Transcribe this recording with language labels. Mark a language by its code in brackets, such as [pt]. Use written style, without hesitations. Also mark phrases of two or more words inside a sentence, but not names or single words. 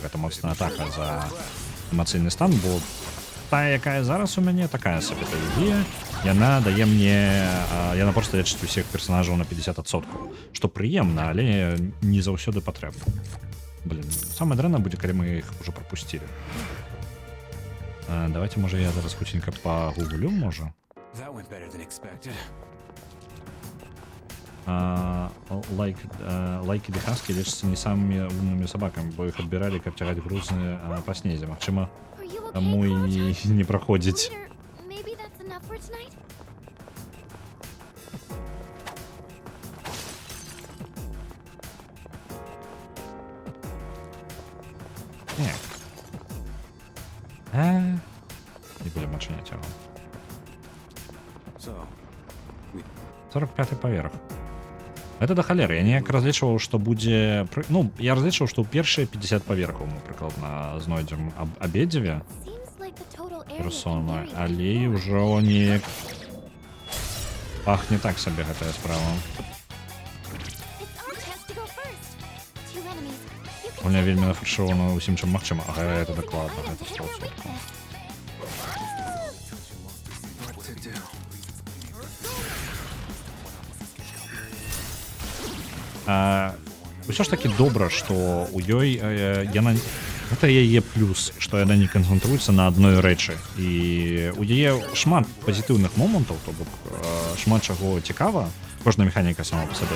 [be] Гэта моцная атака за эмацыйны стан, бо тая, якая зараз у мяне, такая сабе тэургія. Яна дае мне... Яна проста лечыць усіх персонажаў на 50%. Што прыемна, але не заўсёды патрэбна. Блин, самое дрэннае будзе, калі мы іх уже пропусцілі. Давайте, можа, я зараз хутенька пагуглю, можа. [en] That went better than expected. [be] Лайки ды хаски лічацца не самымі умнымі сабакамі, бо іх адбіралі, каб цягаць грузы па снезе. Магчыма, [en] Are you okay, [be] таму і [en] Kuro-chan? [be] не праходзіць. [en] Or maybe that's enough for tonight? [be] Не. Не будем адчыняць яго. So, 45-й паверх. Это да халеры. Я неяк разлічваў, што будзе... Ну, я разлічваў, што ў першыя 50 паверхаў мы прыкладна знойдзем абедзве [en] Seems like the total area can [be] персоны, [en] vary [be] але [en] quite a lot. [be] ўжо неяк пахне так сабе гэтая справа. [en] It's our chance to go first. Two enemies. You [be] У [en] can [be] меня [en] take [be] вельмі [en] them. [be] нафаршировано усім, чым магчыма. Ага, это [en] Figure [be] дакладна, [en] items [be] гэта [en] to hit their [be] 100%. [en] weakness. what to do? [be] Усё ж таки добра, што у ёй яна... Гэта яе плюс, што яна не канцэнтруецца на адной рэчы. І у яе шмат пазітыўных момантаў, то бок шмат чаго цікава, кожная механіка сама па сабе.